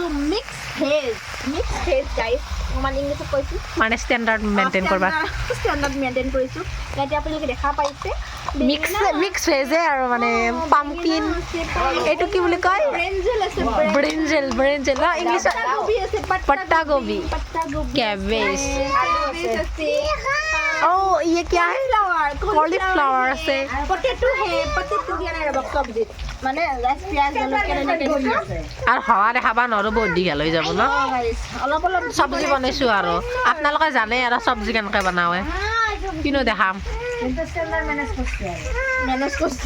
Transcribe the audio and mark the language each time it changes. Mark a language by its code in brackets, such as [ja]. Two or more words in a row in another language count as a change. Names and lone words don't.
[en] mix veg guys, [as] মানে ইংলিছত কৈছোঁ, মানে [en] standard maintain [as] কৰিছোঁ। ইয়াতে আপোনালোকে দেখা পাইছে [en] mix veg [as] আৰু মানে পামকিন, এইটো কি বুলি কয়, ব্ৰিঞ্জেল ন ইংলিছত, [hi] पत्ता गोभी, कैबेज। ओ ये क्या है? [as] কলিফ্লাৱাৰ আছে পটেটো দিয়া নাই ৰ'ব চব্জিত মানে গাইছ পিঁয়াজ জলকীয়া এনেকৈ দিছোঁ আৰু হাৱা দেখাবা নৰো বহুত দীঘল হৈ যাব ন অলপ অলপ চব্জি বনাইছোঁ আৰু আপোনালোকে জানে আৰু চব্জি কেনেকৈ বনাওৱে কিনো দেখাম মেনেজ কৰিছোঁ